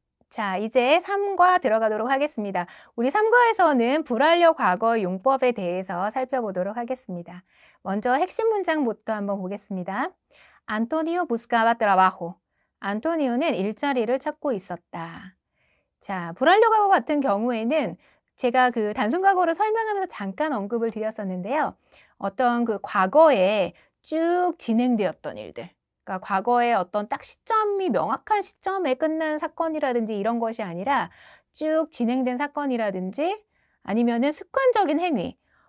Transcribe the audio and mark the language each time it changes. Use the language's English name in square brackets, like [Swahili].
[Korean] 자, 이제 3과 들어가도록 하겠습니다. 우리 3과에서는 불완료 과거 용법에 대해서 살펴보도록 하겠습니다. 먼저 핵심 문장부터 한번 보겠습니다. [Spanish] 안토니오 buscaba trabajo. [Korean] 안토니오는 일자리를 찾고 있었다. 자, 불완료 과거 같은 경우에는 제가 그 단순 과거를 설명하면서 잠깐 언급을 드렸었는데요. 어떤 그 과거에 쭉 진행되었던 일들. 그러니까 과거에 어떤 딱 시점이 명확한 시점에 끝난 사건이라든지 이런 것이 아니라 쭉 진행된 사건이라든지 아니면은 습관적인 행위.